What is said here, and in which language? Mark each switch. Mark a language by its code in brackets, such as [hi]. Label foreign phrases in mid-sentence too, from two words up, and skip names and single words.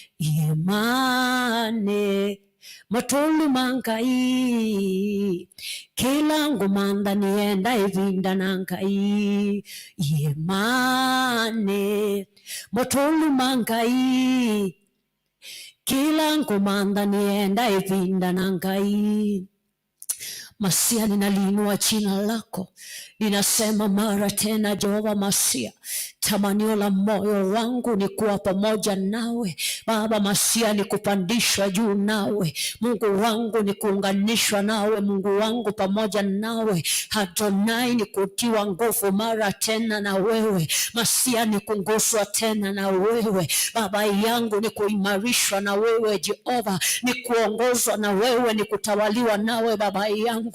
[sw] yemane motulu mangai kila ngomanda nienda evinda nangai yemane motulu mangai kila ngomanda nienda evinda nangai. Masia, ninaliinua jina lako, ninasema mara tena, Jehova Masia, tamanio la moyo wangu ni kuwa pamoja nawe Baba Masia, ni kupandishwa juu nawe Mungu wangu, ni kuunganishwa nawe Mungu wangu, pamoja nawe Adonai, ni kutiwa nguvu mara tena na wewe Masia, ni kunguswa tena na wewe Baba yangu, ni kuimarishwa na wewe Jehova, ni kuongozwa na wewe, ni kutawaliwa nawe Baba yangu.